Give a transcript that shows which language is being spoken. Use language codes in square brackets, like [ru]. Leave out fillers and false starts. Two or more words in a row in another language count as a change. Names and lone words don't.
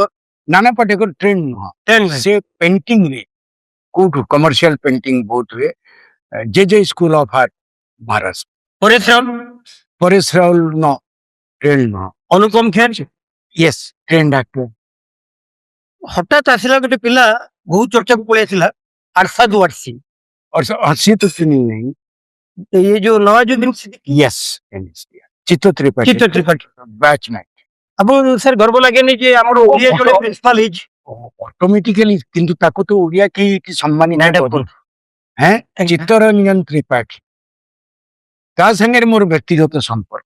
[or] ନାନା ପାଟେକର ଟ୍ରେଣ୍ଡ ନୁହଁ, ସେ ପେଣ୍ଟିଂ ରେ କୋଉଠୁ କମର୍ସିଆଲ ପେଣ୍ଟିଂ ବହୁତ ହୁଏ, ଜେ ସ୍କୁଲ ଅଫ ଆର୍ଟ ମହାରାଷ୍ଟ୍ର। ପରେଶ ରାଉଲ ନ ଟ୍ରେଣ୍ଡ ନୁହଁ। ଅନୁପମ ଖେର [en] yes trained actor. [or] ହଠାତ୍ ଆସିଲା ଗୋଟେ ପିଲା ବହୁତ ଚର୍ଚ୍ଚାକୁ ପଳେଇ ଆସିଲା, ଆରସାଦ ୱାରସି। ସିଏ ତ ଚିହ୍ନି ନାହିଁ। [hi] ये जो नवाजुद्दीन सिद्दीकी, [or] ୟେସ୍ ଚିତ୍ତ ତ୍ରିପାଠୀ ଚିତ୍ତ ତ୍ରିପାଠୀ। ବ୍ୟାଚ୍ ନାଇଁ। ଆପଣ ସାର୍ ଗର୍ବ ଲାଗେନି ଯେ ଆମର ଓଡିଆ ଜଣେ ପ୍ରିନ୍ସିପାଲ ହେଇଛି? ଅଟୋମେଟିକାଲି, କିନ୍ତୁ ତାକୁ ତ ଓଡିଆ କେହି ସମ୍ମାନିତ କରୁନି। ଚିତ୍ତରଞ୍ଜନ ତ୍ରିପାଠୀ ତା ସାଙ୍ଗରେ ମୋର ବ୍ୟକ୍ତିଗତ ସମ୍ପର୍କ।